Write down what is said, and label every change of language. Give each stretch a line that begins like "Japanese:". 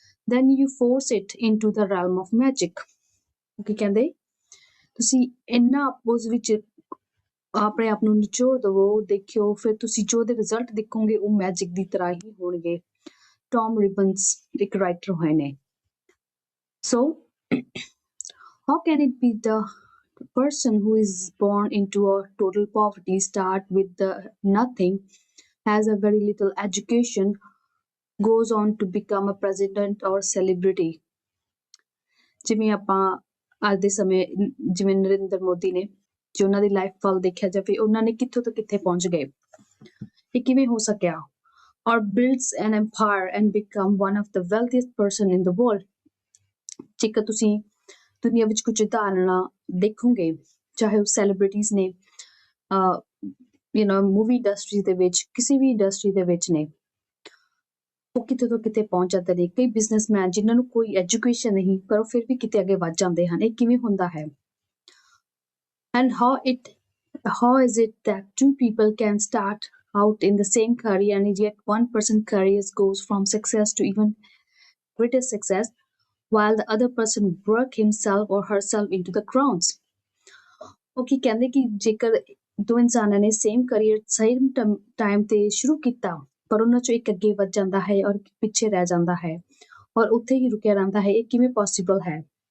English: Then you force it into the realm of magic.
Punjabi: ਕੀ ਕਹਿੰਦੇ, ਤੁਸੀਂ ਇੰਨਾ ਉਸ ਵਿੱਚ ਆਪਣੇ ਆਪ ਨੂੰ ਨਿਚੋੜ ਦਵੋ, ਦੇਖਿਓ, ਫਿਰ ਤੁਸੀਂ ਜੋ ਉਹਦੇ ਰਿਜ਼ਲਟ ਦੇਖੋਗੇ ਉਹ ਮੈਜਿਕ ਦੀ ਤਰ੍ਹਾਂ ਹੀ ਹੋਣਗੇ। ਟੌਮ ਰਿਬਨਸ ਇੱਕ ਰਾਈਟਰ ਹੋਏ ਨੇ।
English: So how can it be the person who is born into a total poverty, start with the nothing, has a very little education, goes on to become a president or celebrity?
Punjabi: ਜਿਵੇਂ ਆਪਾਂ ਅੱਜ ਦੇ ਸਮੇਂ ਜਿਵੇਂ ਨਰਿੰਦਰ ਮੋਦੀ ਨੇ, ਜੇ ਉਹਨਾਂ ਦੀ ਲਾਈਫ ਵੱਲ ਦੇਖਿਆ ਜਾਵੇ, ਉਹਨਾਂ ਨੇ ਕਿੱਥੋਂ ਤੋਂ ਕਿੱਥੇ ਪਹੁੰਚ ਗਏ, ਇਹ ਕਿਵੇਂ ਹੋ ਸਕਿਆ?
English: Or builds an empire and become one of the wealthiest person in the world.
Punjabi: ਜੇਕਰ ਤੁਸੀਂ ਦੁਨੀਆ ਵਿੱਚ ਕੁਝ ਉਦਾਹਰਨਾਂ ਦੇਖੋਗੇ, ਚਾਹੇ ਉਹ ਸੈਲੀਬ੍ਰਿਟੀਜ਼ ਨੇ, ਮੂਵੀ ਇੰਡਸਟਰੀ ਦੇ ਵਿੱਚ, ਕਿਸੇ ਵੀ ਇੰਡਸਟਰੀ ਦੇ ਵਿੱਚ ਨੇ, ਉਹ ਕਿਤੇ ਤੋਂ ਕਿਤੇ ਪਹੁੰਚ ਜਾਂਦੇ ਨੇ। ਕਈ ਬਿਜ਼ਨਸਮੈਨ ਜਿਨ੍ਹਾਂ ਨੂੰ ਕੋਈ ਐਜੂਕੇਸ਼ਨ ਨਹੀਂ, ਪਰ ਉਹ ਫਿਰ ਵੀ ਕਿਤੇ ਅੱਗੇ ਵੱਧ ਜਾਂਦੇ ਹਨ। ਇਹ ਕਿਵੇਂ ਹੁੰਦਾ ਹੈ?
English: And how is it that two people can start out in the same career and yet one person's career goes from success to even greater success while the other person work himself or herself into the grounds?
Punjabi: ਉਹ ਕੀ ਕਹਿੰਦੇ ਕਿ ਜੇਕਰ ਦੋ ਇਨਸਾਨਾਂ ਨੇ same career same time ਤੇ ਸ਼ੁਰੂ ਕੀਤਾ, ਪਰ ਉਹਨਾਂ ਚੋਂ ਇੱਕ ਅੱਗੇ ਵੱਧ ਜਾਂਦਾ ਹੈ ਔਰ ਪਿੱਛੇ ਰਹਿ ਜਾਂਦਾ ਹੈ ਔਰ ਉੱਥੇ ਹੀ ਰੁਕਿਆ ਰਹਿੰਦਾ ਹੈ, ਇਹ ਕਿਵੇਂ ਪੋਸੀਬਲ ਹੈ?